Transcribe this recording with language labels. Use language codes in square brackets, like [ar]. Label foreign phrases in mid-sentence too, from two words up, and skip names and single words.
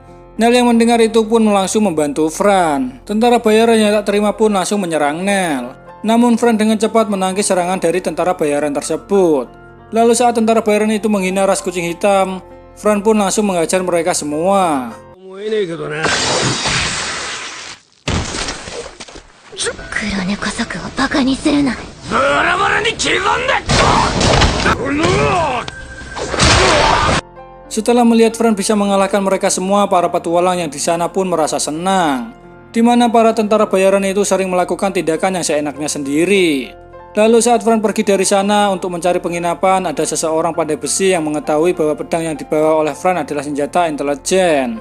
[id] Nel yang mendengar itu pun langsung membantu Fran. Tentara bayaran yang tak terima pun langsung menyerang Nel. Namun Fran dengan cepat menangkis serangan dari tentara bayaran tersebut. Lalu saat tentara bayaran itu menghina ras kucing hitam, Fran pun langsung menghajar mereka semua. [ja] 黒猫族をバカにするな。 [id] Setelah melihat Fran bisa mengalahkan mereka semua, para petualang yang di sana pun merasa senang, di mana para tentara bayaran itu sering melakukan tindakan yang seenaknya sendiri. Lalu saat Fran pergi dari sana untuk mencari penginapan, ada seseorang pandai besi yang mengetahui bahwa pedang yang dibawa oleh Fran adalah senjata intelijen.